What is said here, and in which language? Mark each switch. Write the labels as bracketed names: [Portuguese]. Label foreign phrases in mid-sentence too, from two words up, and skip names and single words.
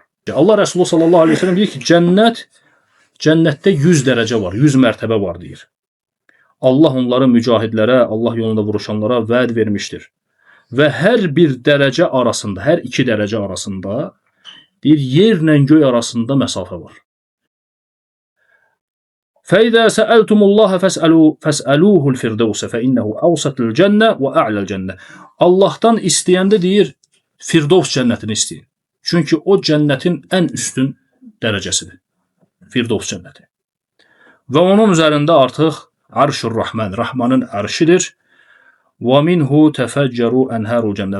[Azerbaijani] Allah Rəsulu [Arabic] صلى الله عليه وسلم [Azerbaijani] deyir ki, cənnətdə 100 dərəcə var, 100 mərtəbə var deyir. Allah onları mücahidlərə, Allah yolunda vuruşanlara vəd vermişdir. Və hər bir dərəcə arasında, hər 2 dərəcə arasında deyir, yerlə göy arasında məsafə var. [Arabic] فَإِذَا سَأَلْتُمُ اللّٰهَ فَاسْأَلُوهُ الْفِرْدَوْسَ فَإِنَّهُ أَوْسَطُ الْجَنَّةِ وَأَعْلَى الْجَنَّةِ. [Azerbaijani] Allahdan istəyəndə deyir, Firdovs cənnətini istəyin. Çünki o cənnətin ən üstün dərəcəsidir. Firdovs cənnəti. Və onun üzərində artıq [Arabic] عرش الرحمن, [Azerbaijani] Rahmanın ərşidir. [Arabic] ومنه تفجر أنهار الجنة.